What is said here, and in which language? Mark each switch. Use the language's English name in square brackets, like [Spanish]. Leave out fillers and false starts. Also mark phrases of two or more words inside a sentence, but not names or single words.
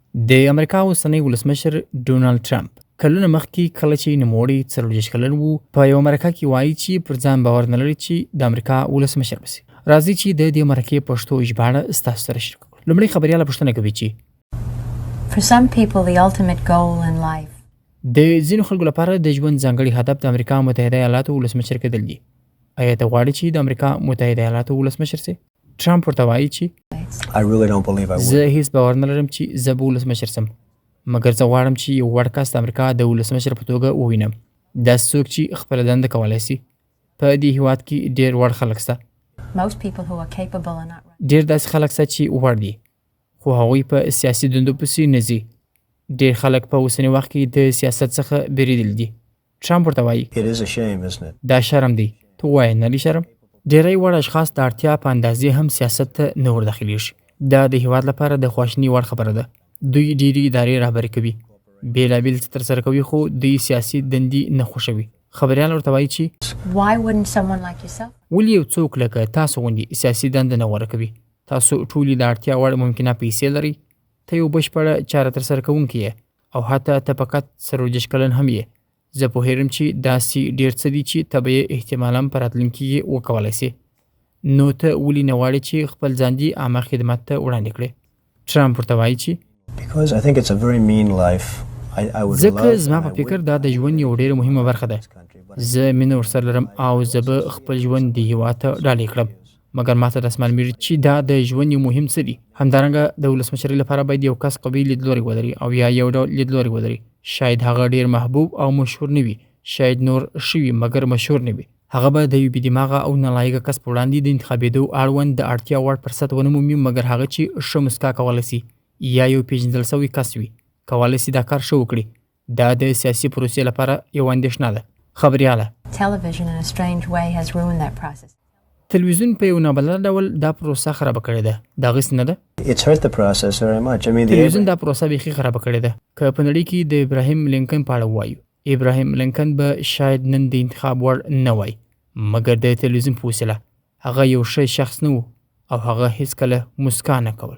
[Pashto] د امریکا اوسنی ولسمشر ډونالد ټرمپ کلونه مخکې کله چې نوموړی 40 کلن وو په یو مرکه کې وایي چې پر ځان باور نه لري چې د امریکا ولسمشر بشي. راځي چې د دې مرکې پښتو ژباړه ستاسو سره شریک کړو. لومړی خبرياله پوښتنه کوي چې [English] For some people the ultimate goal in life [Pashto] د ځینو خلکو لپاره د ژوند ځانګړي هدف د امریکا متحده ایالاتو ولسمشر کېدل دي. آیا ته غواړې چې د امریکا متحده ایالاتو ولسمشر سې؟ ټرمپ ورته وایي چې [English] I really don't believe I would. [Pashto] زه هیڅ باور نه لرم چې زه به ولسمشر سم، مګر زه غواړم چې یو وړ کس د امریکا د ولسمشر په توګه ووینم. داسې څوک چې خپله دنده کولی سي. په دې هېواد کې ډېر وړ خلک شته. [English] most people who are capable are not [Pashto] ډېر داسې خلک شته چې وړ دي خو هغوی په سیاسي دندو پسې نه ځي. ډېر خلک په اوسني وخت کې د سیاست څخه بیریدل دي. ټرمپ ورته وایي [English] It is a shame, isn't it? [Pashto] دا شرم دی. ته وایې نه لري شرم؟ ډېری وړ اشخاص د اړتیا په اندازې هم سیاست ته نه ورداخلیږي. دا د هېواد لپاره د خواشینۍ وړ خبره ده. دوی ډېرې ادارې رهبري کوي، بېلابېل څه ترسره کوي، خو دوی سیاسي دندې نه خوښوي. خبریال ورته وایي چې [English] why wouldn't someone like yourself [Pashto] ولې یو څوک لکه تاسو غوندې سیاسي دنده نه غوره کوي؟ تاسو ټولې د اړتیا وړ ممکنه پیسې لرئ، ته یو بشپړه چاره ترسره کوونکی یې او حتی ته فقط 40 کلن هم یې. زه پوهېږم چې داسې ډېر څه دي چې ته به یې احتمالاً په راتلونکي کې وکولی سې. نو ته ولې نه غواړې چې خپل ځان دې عامه خدمت ته وړاندې کړې؟ ټرمپ ورته وایي چې [English] Because I think it's a very mean life. I would [Pashto] ځکه [English] love [Pashto] زما [English] and I [Pashto] په فکر [English] would [Pashto] دا د ژوند یو ډېره مهمه برخه ده. زه مینه ورسره لرم او زه به خپل ژوند د هېواد ته ډالۍ کړم، مګر ما ته داسې معلومیږي چې دا د ژوند یو مهم څه دي. همدارنګه د ولسمشرۍ لپاره باید یو کس قوي لیدلوری ولري او یا یو ډول لیدلوری ولري. شاید هغه ډېر محبوب او مشهور نه وي، شاید نور ښه وي مګر مشهور نه وي. هغه به د یو بېدماغه او نالایقه کس په وړاندې د انتخابېدو اړوند د اړتیا وړ فرصت ونه مومي، مګر هغه چې ښه مسکا کولی سي یا یو پیژندل سوی کس وي کولی سي دا کار ښه وکړي. دا د سیاسي پروسې لپاره یو اندېښنه ده. خبریاله [English] television in a strange way has ruined that process [Pashto] تلویزیون په یو نابلده ډول دا پروسه خرابه کړې ده. دغسې نه ده؟ [English] It's hurt the process very much. I mean, [Pashto] تلویزیون دا پروسه بیخي خرابه کړې ده. که په نړۍ کې د ابراهیم لینکن په اړه ووایو، ابراهیم لینکن به شاید نن د انتخاب وړ نه وای، مګر د تلویزیون په وسیله هغه یو ښه شخص نه و او هغه هیڅکله مسکا نه کول.